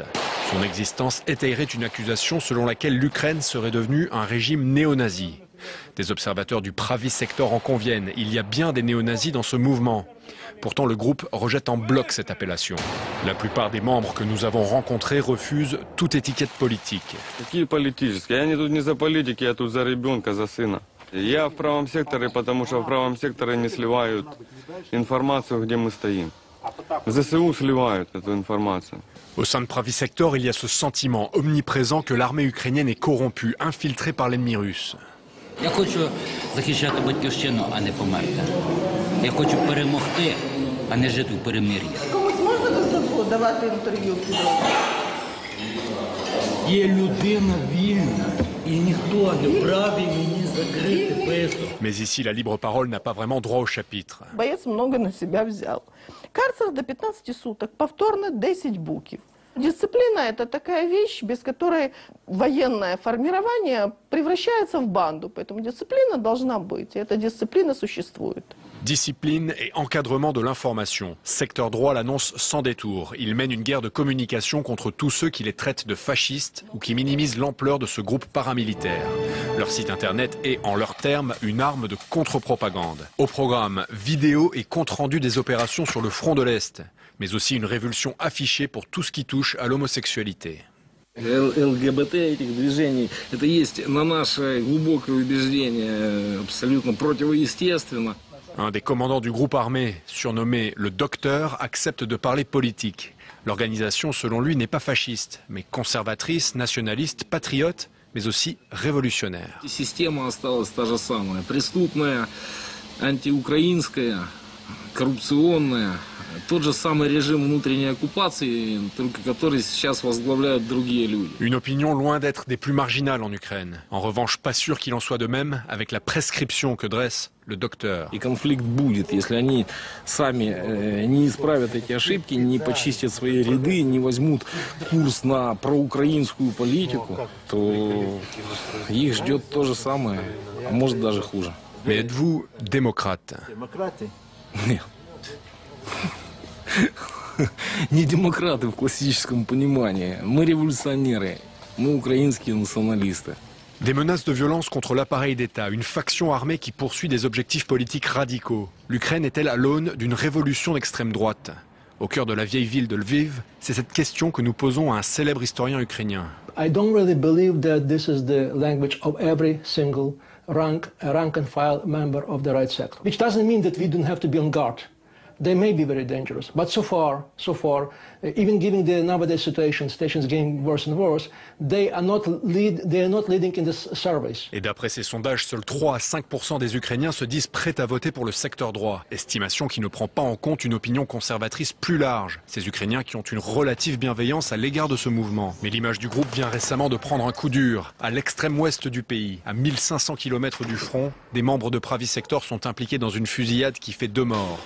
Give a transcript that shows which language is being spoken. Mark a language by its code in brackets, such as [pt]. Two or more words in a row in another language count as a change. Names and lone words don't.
[fr] Son existence étayerait une accusation selon laquelle l'Ukraine serait devenue un régime néo-nazi. Des observateurs du Pravi Sektor en conviennent, il y a bien des néo-nazis dans ce mouvement. Pourtant, le groupe rejette en bloc cette appellation. La plupart des membres que nous avons rencontrés refusent toute étiquette politique. [ru] Какие политические? Я тут не за политики, я тут за ребенка, за сына. Я в правом секторе, потому что в правом секторе не сливают информацию, где мы стоим. ЗСУ сливают эту информацию. [fr] Au sein de Pravi Sektor, il y a ce sentiment omniprésent que l'armée ukrainienne est corrompue, infiltrée par l'ennemi russe. [uk] Я хочу захищати батьківщину, а не померти. Я хочу перемогти, а не жити в перемир'ї. Комусь можна давати інтерв'ю? Є людина вільна, і ніхто не вправі мені закрити писок. [fr] Mais ici, la libre parole n'a pas vraiment droit au chapitre. [ru] Боєць много на себя взял. Карцер до 15 суток, повторно 10 букв. Дисциплина – это такая вещь, без которой военное формирование превращается в банду. Поэтому дисциплина должна быть, и эта дисциплина существует. [fr] Discipline et encadrement de l'information. Secteur Droit l'annonce sans détour. Il mène une guerre de communication contre tous ceux qui les traitent de fascistes ou qui minimisent l'ampleur de ce groupe paramilitaire. Leur site internet est, en leurs termes, une arme de contre-propagande. Au programme, vidéo et compte-rendu des opérations sur le front de l'Est, mais aussi une révulsion affichée pour tout ce qui touche à l'homosexualité. [ru] ЛГБТ этих движений, это есть на наше глубокое убеждение абсолютно противоестественно. [fr] Un des commandants du groupe armé, surnommé le Docteur, accepte de parler politique. L'organisation, selon lui, n'est pas fasciste, mais conservatrice, nationaliste, patriote, mais aussi révolutionnaire. [ru] Система осталась та же самая, преступная, антиукраинская, коррупционная. Тот же самый режим внутренней оккупации, только который сейчас возглавляют другие люди. [fr] Une opinion loin d'être des plus marginales en Ukraine. En revanche, pas sûr qu'il en soit de même avec la prescription que dresse le Docteur. [ru] И конфликт будет, если они сами не исправят эти ошибки, не почистят свои ряды, не возьмут курс на проукраинскую политику, то их ждет то же самое, а может даже хуже. [fr] Mais êtes-vous démocrate? [ru] Нет. Не демократы в классическом понимании. Мы революционеры, мы украинские националисты. [fr] Des menaces de violence contre l'appareil d'État, une faction armée qui poursuit des objectifs politiques radicaux. L'Ukraine est-elle à l'aune d'une révolution d'extrême droite? Au cœur de la vieille ville de Lviv, c'est cette question que nous posons à un célèbre historien ukrainien. [en] I don't really believe that this is the language of every single rank and file member of the right sector. Which doesn't mean that we don't have to be on guard. They may be very dangerous, but so far, even given the nowadays situations getting worse and worse, they are not leading in this surveys. [fr] Et d'après ces sondages, seuls 3 à 5% des Ukrainiens se disent prêts à voter pour le secteur droit. Estimation qui ne prend pas en compte une opinion conservatrice plus large. Ces Ukrainiens qui ont une relative bienveillance à l'égard de ce mouvement. Mais l'image du groupe vient récemment de prendre un coup dur. À l'extrême ouest du pays, à 1500 km du front, des membres de Pravi Sektor sont impliqués dans une fusillade qui fait 2 morts.